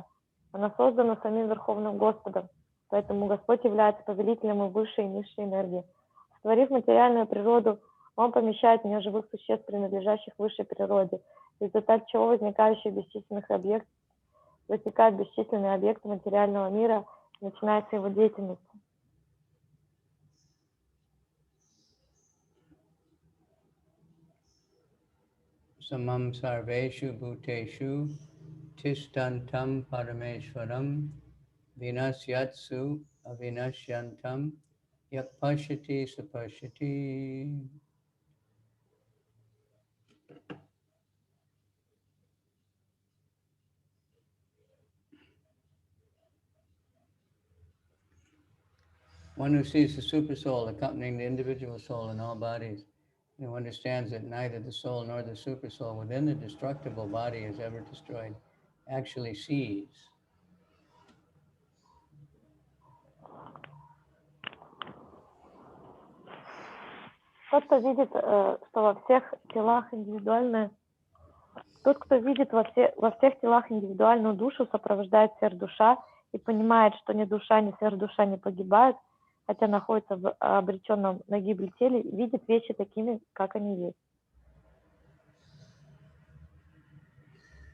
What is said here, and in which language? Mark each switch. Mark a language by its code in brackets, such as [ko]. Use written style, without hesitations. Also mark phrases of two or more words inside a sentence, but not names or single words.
[ru] Она создана самим Верховным Господом, поэтому Господь является повелителем и высшей и низшей энергии. Створив материальную природу, Он помещает в нее живых существ, принадлежащих высшей природе, в результате чего возникают бесчисленные объекты материального мира, и начинается его деятельность. [sa] समं सर्वेषु भूतेषु तिष्ठन्तं परमेश्वरम् विनश्यत्सु अविनश्यन्तं यः पश्यति स पश्यति. [en] One who sees the super soul accompanying the individual soul in all bodies, and who understands that neither the soul nor the super soul within the destructible body is ever destroyed, actually sees. [ru] Тот, кто видит, что во всех телах индивидуальное, тот, кто видит во всех телах индивидуальную душу, сопровождает сверхдуша и понимает, что ни душа, ни сверхдуша не погибают, хотя находится в обреченном на гибель теле, видит вещи такими, как они есть.